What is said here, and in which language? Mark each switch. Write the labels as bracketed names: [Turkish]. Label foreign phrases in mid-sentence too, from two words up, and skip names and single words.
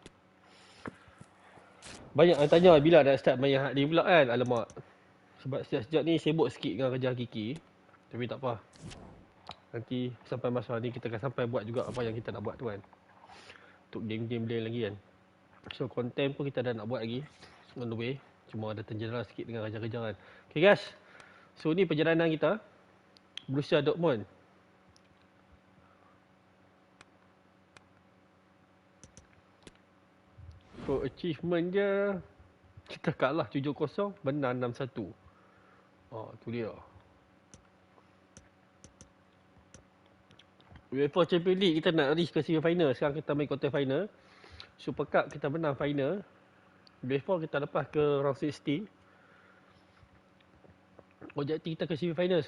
[Malay] Banyak yang tanya bila nak start main hak ni pula kan. Alamak. Sebab sejak ni sibuk sikit dengan kerja Kiki. Tapi tak apa. Nanti sampai masa ni kita akan sampai buat juga apa yang kita nak buat tu kan. Untuk game-game lain lagi kan. So content pun kita dah nak buat lagi. [English] On the way. [Malay] Cuma ada terjela sikit dengan kerja-kerja kan. Okay guys. So ni perjalanan kita. Borussia Dortmund. So achievement dia. Kita kalah 7-0. Menang 6-1. Oh tu dia. UEFA Champions League kita nak reach ke [English] semi final. [Malay] Sekarang kita main [English] quarter final. [Malay] Super Cup kita menang final. UEFA kita lepas ke round 16. Objektif kita ke [English] semi final.